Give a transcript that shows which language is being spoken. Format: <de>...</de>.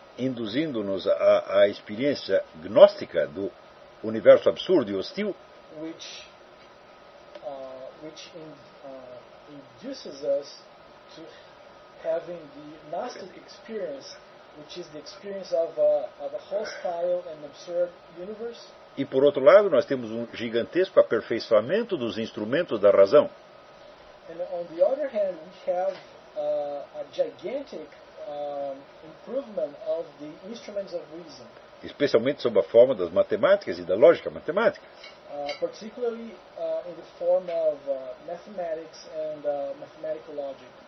<pt>Induzindo-nos à experiência gnóstica do universo absurdo e hostil.</pt> <en>Which induces us to having the gnostic experience, which is the experience of a hostile and absurd universe.</en> <pt>E por outro lado, nós temos um gigantesco aperfeiçoamento dos instrumentos da razão.</pt> <en>And on the other hand, we have a gigantic improvement of the instruments of reason.</en> <pt>Especialmente sob a forma das matemáticas e da lógica matemática.</pt> <en>Particularly in the form of mathematics and mathematical logic.</en>